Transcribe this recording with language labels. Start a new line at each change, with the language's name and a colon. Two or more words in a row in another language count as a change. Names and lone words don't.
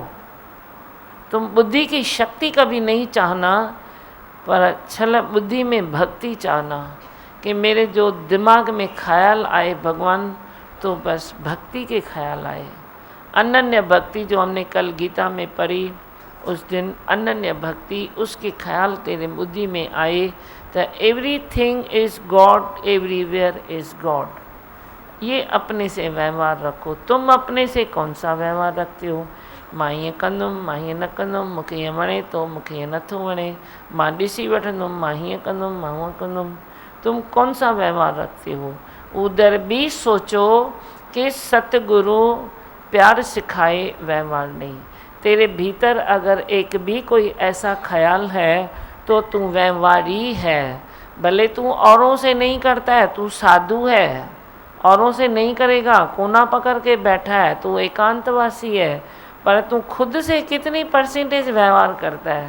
Hindi: तुम बुद्धि की शक्ति कभी नहीं चाहना, पर छल बुद्धि में भक्ति चाहना कि मेरे जो दिमाग में ख्याल आए भगवान, तो बस भक्ति के ख्याल आए। अनन्य भक्ति जो हमने कल गीता में पढ़ी, उस दिन अनन्य भक्ति, उसके ख्याल तेरे बुद्धि में आए तो
English: everything is God, everywhere is God.
Hindi: ये अपने से व्यवहार रखो। तुम अपने से कौन सा व्यवहार रखते हो?
Sindhi: मां ईअं कंदुमि, मां हीअं न कंदुमि, मूंखे ईअं वणे थो, मूंखे ईअं नथो वणे, मां ॾिसी वठंदुमि, मां हीअं कंदुमि, मां हूअं कंदुमि।
Hindi: तुम कौन सा व्यवहार रखते हो? उधर भी सोचो कि सतगुरु प्यार सिखाए व्यवहार नहीं। तेरे भीतर अगर एक भी कोई ऐसा ख्याल है तो तू व्यवहारी है। भले तू औरों से नहीं करता है, तू साधु है, औरों से नहीं करेगा, कोना पकड़ के बैठा है, तू एकांतवासी है, पर तू खुद से कितनी परसेंटेज व्यवहार करता है?